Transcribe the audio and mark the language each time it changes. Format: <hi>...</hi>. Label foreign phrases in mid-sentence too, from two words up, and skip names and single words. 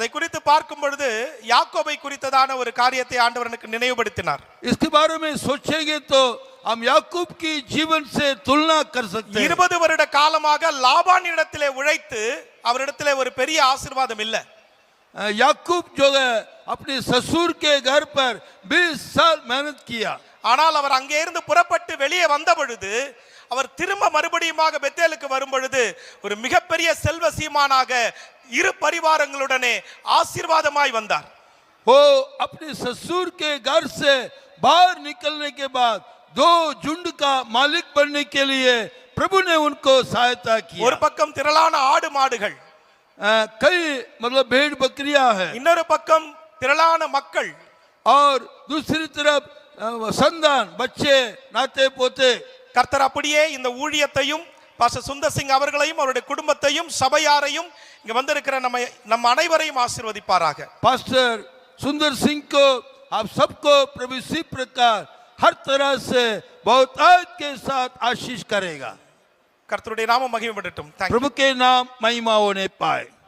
<ta>அதை குறித்து பார்க்கும் பொழுது யாக்கோபை குறித்ததான ஒரு காரியத்தை ஆண்டவர் எனக்கு நினைவுபடுத்தினார்.</ta> <hi>इसके बारे में सोचेंगे तो हम याकूब की जीवन से तुलना कर सकते हैं.</hi> <ta>20 வருட காலமாக லாபான் இடத்திலே உழைத்து அவரிடத்திலே ஒரு பெரிய ஆசீர்வாதம் இல்லை.</ta> <hi>याकूब जो है अपने ससुर के घर पर 20 साल मेहनत किया.</hi> <ta>ஆனால் அவர் அங்கே இருந்து புறப்பட்டு வெளியே வந்த பொழுது, அவர் திரும்ப மறுபடியுமாக பெத்தேலுக்கு வரும் பொழுது ஒரு மிகப்பெரிய செல்வ சீமானாக 2 பரிவாரங்களுடனே ஆசீர்வாதமாய் வந்தார்.</ta> <hi>वो अपने ससुर के घर से बाहर निकलने के बाद 2 झुंड का मालिक बनने के लिए प्रभु ने उनको सहायता की.</hi> <ta>ஒரு பக்கம் திரளான ஆடு மாடுகள்,</ta> <hi>कई मतलब भेड़ बकरियां हैं,</hi> <ta>இன்னொரு பக்கம் திரளான மக்கள்,</ta> <hi>और दूसरी तरफ संतान, बच्चे, नाते पोते.</hi> <ta>கர்த்தர் அப்படியே இந்த ஊழியத்தையும் பாஸ்டர் சுந்தர் சிங் அவர்களையும் அவருடைய குடும்பத்தையும் சபையாரையும் இங்க வந்திருக்கிற நம்ம அனைவரையும் ஆசீர்வதிப்பாராக.</ta> <hi>पास्टर सुंदर सिंह को आप सबको प्रभु इसी प्रकार हर तरह से बहुतायत के साथ आशीष करेगा.</hi> <ta>கர்த்தருடைய நாமம் மகிமைப்படட்டும்.</ta> <en>Thank you.</en> <hi>प्रभु के नाम महिमा होने पाए।</hi>